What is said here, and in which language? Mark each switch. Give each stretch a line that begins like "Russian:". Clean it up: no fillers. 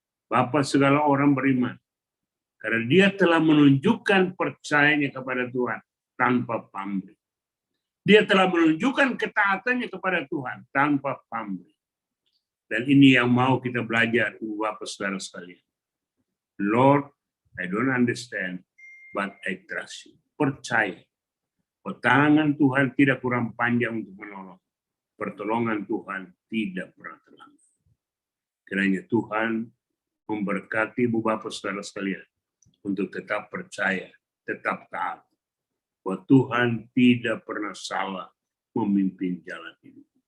Indonesian: Bapa segala orang beriman. Karena dia telah menunjukkan percayanya kepada Tuhan tanpa pamrih. Dia telah menunjukkan ketaatannya kepada Tuhan tanpa pamrih. Dan ini yang mau kita belajar, Bapak saudara sekalian.
English: Lord, I don't understand, but I trust you.
Indonesian: Percaya. Tangan Tuhan tidak kurang panjang untuk menolong. Pertolongan Tuhan tidak pernah terlambat. Kiranya Tuhan memberkati Ibu Bapak saudara sekalian untuk tetap percaya, tetap taat. Bahwa Tuhan tidak pernah salah memimpin jalan hidup.